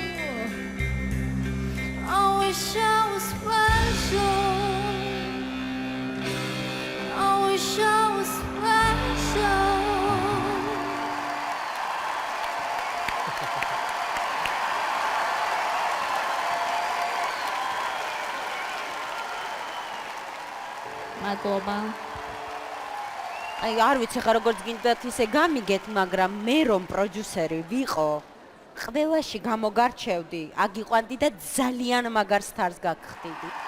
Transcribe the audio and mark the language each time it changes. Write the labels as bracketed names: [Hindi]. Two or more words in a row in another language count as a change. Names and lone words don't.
[English] I wish I was special. I wish I was special. [Georgian] მადლობა. აი არ ვიცი ხა როგორც გინდათ ისე გამიგეთ, მაგრამ მე რომ პროდიუსერი ვიყო, ყველაში გამოგარჩევდი, აგიყვანდი და ძალიან მაგარ სტარს გაგხდიდი.